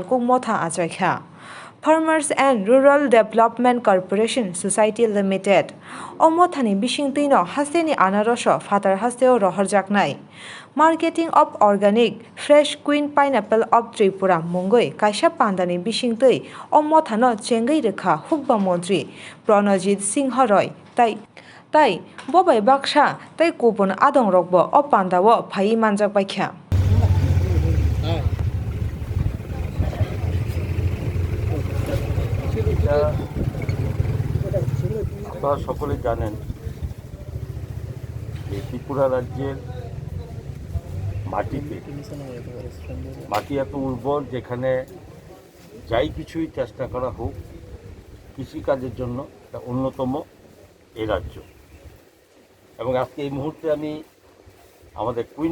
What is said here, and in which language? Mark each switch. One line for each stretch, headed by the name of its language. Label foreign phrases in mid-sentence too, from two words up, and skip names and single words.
Kok Borok: motha achaikha Farmers and Rural Development Corporation Society Limited omothani bisingtino hasteni anaroso phatar hasteo rohorjaknai Marketing of Organic Fresh Queen Pineapple of Tripura mungoi kaisa pandani bisingtui omothano chengai rekha hukba mantri Pranajit Singh Roy tai bobai baksa tai kupon adong rokbo o pandawo phai manjak baikha
Bangla: আপনারা সকলে জানেন যে ত্রিপুরা রাজ্যের মাটি এত উর্বর যেখানে যাই কিছুই চেষ্টা করা হোক কৃষিকাজের জন্য এটা অন্যতম এই রাজ্য এবং আজকে এই মুহূর্তে আমি আমাদের কুইন